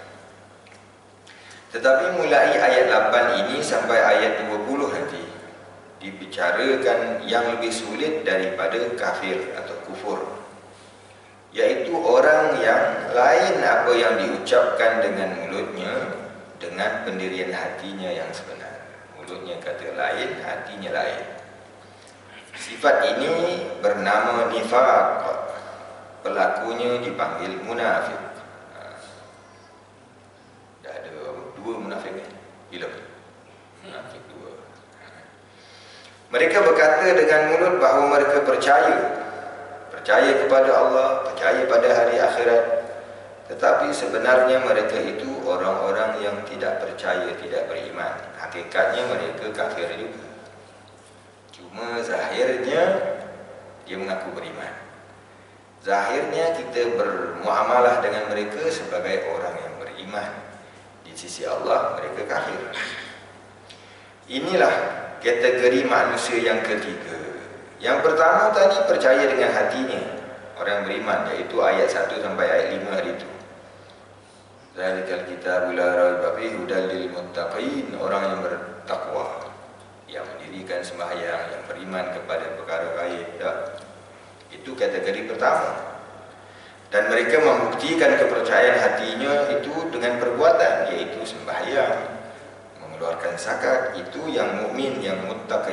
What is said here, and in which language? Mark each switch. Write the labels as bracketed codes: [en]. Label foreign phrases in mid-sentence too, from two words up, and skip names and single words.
[ms] Tetapi mulai ayat 8 ini sampai ayat 20 nanti dibicarakan yang lebih sulit daripada kafir atau kufur, yaitu orang yang lain apa yang diucapkan dengan mulutnya dengan pendirian hatinya yang sebenar. Mulutnya kata lain, hatinya lain. Sifat ini bernama nifaq. Pelakunya dipanggil munafik. Dah ada dua munafik ni. Bila? Munafik dua. Mereka berkata dengan mulut bahawa mereka percaya kepada Allah, percaya pada hari akhirat, tetapi sebenarnya mereka itu orang-orang yang tidak percaya, tidak beriman. Hakikatnya mereka kafir juga. Cuma zahirnya dia mengaku beriman. Zahirnya kita bermuamalah dengan mereka sebagai orang yang beriman. Di sisi Allah mereka kafir. Inilah kategori manusia yang ketiga. Yang pertama tadi percaya dengan hatinya, orang beriman, iaitu ayat 1 sampai ayat 5 hari itu. [ar] ذلك الكتاب لا ريب فيه هدى للمتقين, [ms] orang yang bertakwa, yang mendirikan sembahyang, yang beriman kepada perkara gaib. Itu kategori pertama. Dan mereka membuktikan kepercayaan hatinya itu dengan perbuatan, yaitu sembahyang, mengeluarkan zakat, itu yang mukmin, yang muttaqi.